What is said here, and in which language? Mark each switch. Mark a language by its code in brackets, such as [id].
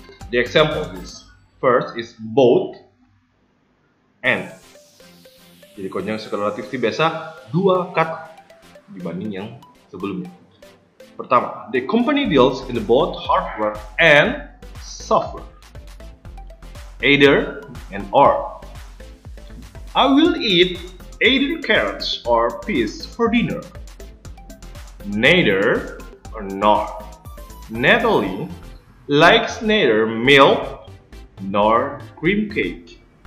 [en] The example is first is both and. [id] Jadi konjungsi korelatif itu biasa dua kata dibanding yang sebelumnya. [en] Pertama, the company deals in both hardware and software. Either and or. I will eat either carrots or peas for dinner. Neither or nor. Natalie likes neither milk nor cream cake.